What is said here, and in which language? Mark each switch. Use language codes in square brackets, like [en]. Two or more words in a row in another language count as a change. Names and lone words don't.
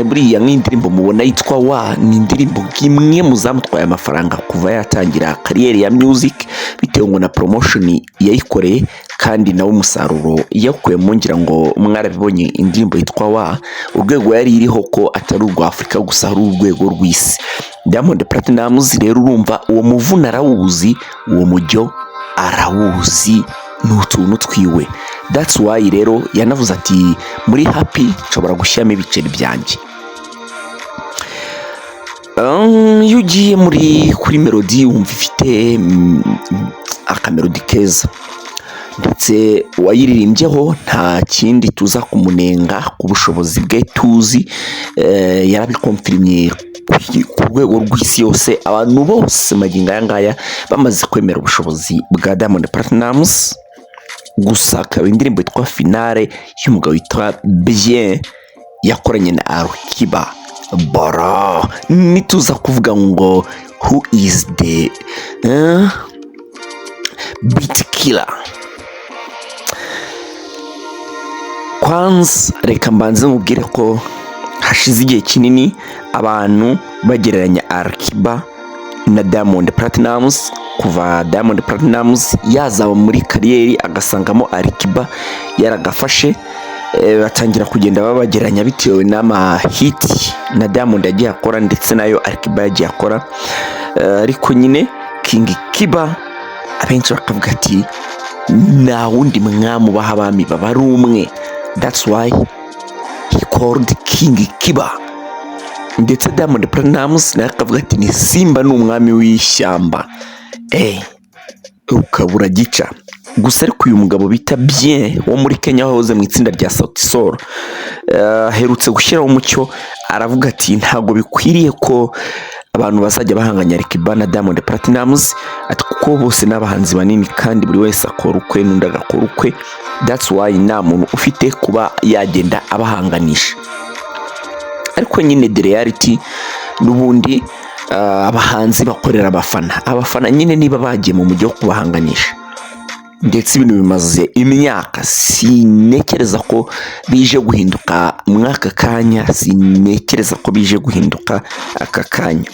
[rw] Buriya nk'indirimbo mubona yitwa Wa, ni indirimbo imwe mu zamutwaye amafaranga kuva yatangira kariyeri ya music, bitewe ngo na promotion yayikoreye kandi nawe umusaruro yakuyemo. Ngira ngo mwarabibonye indirimbo yitwa Wa, urwego yari iriho ko atari urwa Afurika gusa, ari urwego rw'isi. Diamond Platnumz rero urumva uwo muvuna arawuzi, uwo mujyo arawuzi, n'utuntu twiwe. [en] That's why [rw] rero yanavuze ati muri Happy nshobora gushyiramo ibiceri byanjye. Iyo ugiye kuri melody wumva ifite akamelody keza, ndetse uwayiririmbyeho nta kindi tuza kumunenga ku bushobozi bwe tuzi. Yarabikonfirimye ku rwego rw'isi yose, abantu bose magingo aya ngaya bamaze kwemera ubushobozi bwa Diamond Platnumz. Gusa akaba indirimbo yitwa Finale y'umugabo witwa Bien yakoranye na Alikiba. Bora nituza kuvuga ngo [en] who is the beat killer. [rw] Kwanza reka mbanze mubwire ko hashize igihe kinini abantu bagereranya Alikiba na Diamond Platnumz. Kuva Diamond Platnumz yazaba muri kariyeri agasangamo Alikiba yaragafashe, batangira kugenda babageranya bitewe n'amahiti na Diamond yagiye akora, ndetse nayo Alikiba yagiye akora. Ariko nyine King Kiba abenshi bakavuga ati nta wundi mwami ubaha abami baba ari umwe. [en] That's why he called King Kiba. [rw] Ndetse Diamond Platnumz nawe akavuga ati ni Simba ni umwami w'ishyamba, ukabura gica. Gusa ariko uyu mugabo bita Bien wo muri Kenya wahoze mu itsinda rya Sauti Sol aherutse gushyiraho umucyo, aravuga ati ntago bikwiriye ko abantu bazajya bahanganya Alikiba na Diamond Platnumz, ati kuko bose n'abahanzi banini kandi buri wese akora ukwe n'undi agakora ukwe. [en] That's why [rw] nta muntu ufite kuba yagenda abahanganisha. Ariko nyine [en] the reality [rw] n'ubundi abahanzi bakorera abafana nyine niba bagiye mu mujyi wo kubahanganisha, ndetse ibintu bimaze imyaka. Sinekereza ko bije guhinduka mwaka kanya, sinekereza ko bije guhinduka aka kanya.